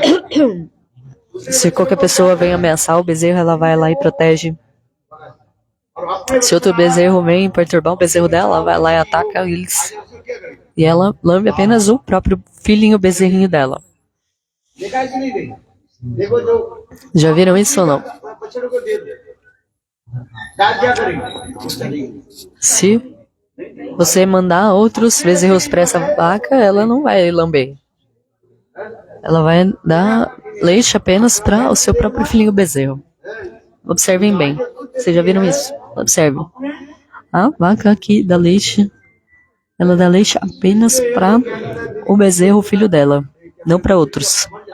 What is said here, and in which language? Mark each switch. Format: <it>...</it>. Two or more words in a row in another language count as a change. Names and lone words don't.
<pt>Se qualquer pessoa vem ameaçar o bezerro, ela vai lá e protege. Se outro bezerro vem perturbar o bezerro dela, ela vai lá e ataca eles. E ela lambe apenas o próprio filhinho bezerrinho dela.</pt> <hi>देखा है कि नहीं देखा देखो जो</hi> <pt>Já viram isso ou não?</pt> <hi>बच्चों को दे दे क्या करेंगे</hi> <pt>Se você mandar outros bezerros para essa vaca, ela não vai lamber. Ela vai dar leite apenas para o seu próprio filhinho bezerro. Observem bem. Vocês já viram isso? Observem. A vaca aqui dá leite, ela dá leite apenas para o bezerro, o filho dela, não para outros.</pt>